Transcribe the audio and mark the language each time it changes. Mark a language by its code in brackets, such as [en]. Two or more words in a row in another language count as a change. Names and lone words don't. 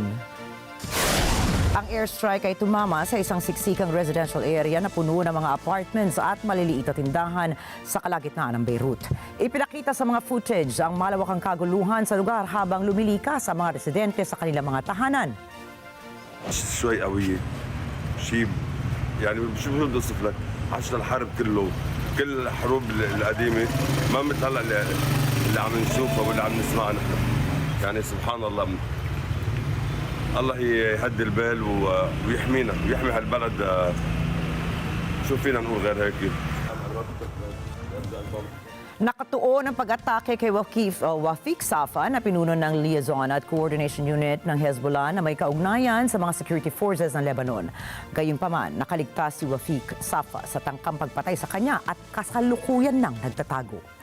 [tl] Ang airstrike ay tumama sa isang siksikang [en] residential area [tl] na puno ng mga apartments at maliliit na tindahan sa kalagitnaan ng Beirut. Ipinakita sa mga footage ang malawakang kaguluhan sa lugar habang lumilikas ang mga residente sa kanilang mga tahanan. [ar] شوي قوية شيء يعني شو بدي اوصف لك عشنا الحرب كل الحروب القديمة ما مثل هلا اللي عم نشوفها واللي عم نسمعها نحن يعني سبحان الله الله يهدي البال ويحمينا ويحمي هالبلد شو فينا نقول غير هيك. [tl] Nakatuon ang pag-atake kay Wafik Safa na pinuno ng Liaison at Coordination Unit ng Hezbollah na may kaugnayan sa mga [en] security forces [tl] ng Lebanon. Gayunpaman, nakaligtas si Wafik Safa sa tangkang pagpatay sa kanya at kasalukuyan nang nagtatago.